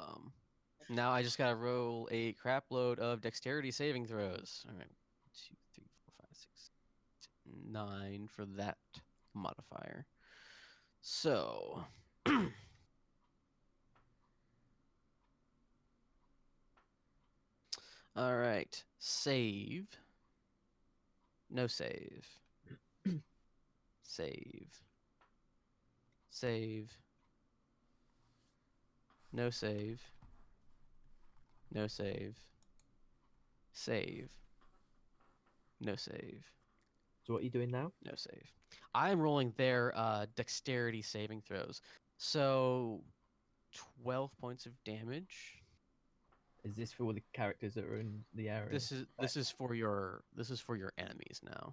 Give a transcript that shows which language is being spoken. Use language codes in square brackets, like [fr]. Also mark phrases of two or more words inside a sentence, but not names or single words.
[en] Now I just gotta roll a crap load of dexterity saving throws. All right, 2, 3, 4, 5, 6, 9 for that modifier. So, all right, save. No save. Save. Save. No save. No save. Save. No save. So what are you doing now? No save. I'm rolling their dexterity saving throws. So 12 points of damage. Is this for all the characters that are in the area? This is for your enemies now.